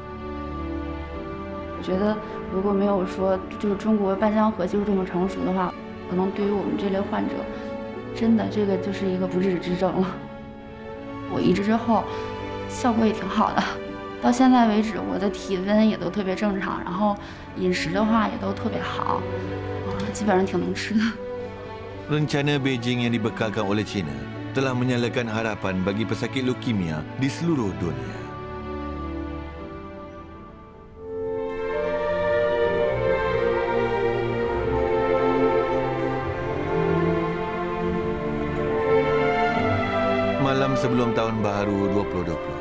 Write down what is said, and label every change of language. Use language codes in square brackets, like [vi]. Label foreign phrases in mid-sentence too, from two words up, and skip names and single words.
[zh] 我觉得如果没有说就是中国半相合技术这么成熟的话，可能对于我们这类患者，真的这个就是一个不治之症了。我移植之后，效果也挺好的。到现在为止，我的体温也都特别正常，然后饮食的话也都特别好，基本上挺能吃的。 [ms] Rencana Beijing yang dibekalkan oleh China telah menyalakan harapan bagi pesakit leukemia di seluruh dunia. Malam sebelum Tahun Baharu 2020.